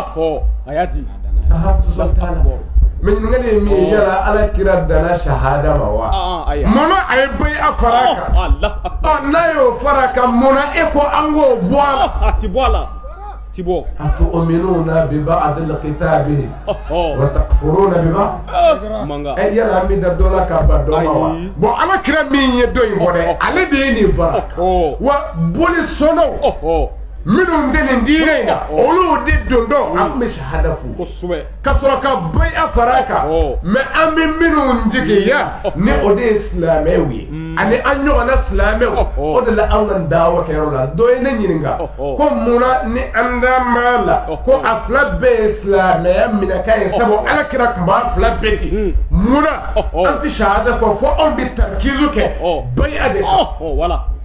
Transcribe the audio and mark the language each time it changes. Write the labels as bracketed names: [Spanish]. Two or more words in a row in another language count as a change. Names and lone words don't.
[Bambara] a y'a di sɔsɔli t'a la mɛ ɲininkali ye min ye yala Alakira danna shahada ma wa munna a ye bay'a fara kan n'a y'o fara kan munna e ko an k'o bɔ a la a ti bɔ a la ti bɔ [Arabic] أتؤمنون ببعض الكتاب وتكفرون ببعض [Bambara] yala an bɛ da dɔ la ka ba dɔ ma wa bon Alakira min ye dɔ in fɔ dɛ ale de ye nin fara wa boli sɔnnaw minnu tɛ nin diinɛ in na olu de don dɔn an tun bɛ shahada fo ka sɔrɔ ka bay'a fara kan mɛ an bɛ minnu jigiya ni o de ye silamɛw ye ani an ɲɔgɔnna silamɛw o de la an ka dawa kɛyɔrɔ la dɔ ye ne ɲininka ko munna ni an da m'a la ko a fila bɛɛ ye silamɛya minɛkan ye sabu Alakira tun b'a fila bɛɛ ten munna an tɛ shahada fɔ fo anw bɛ tarkizu kɛ bay'a de kan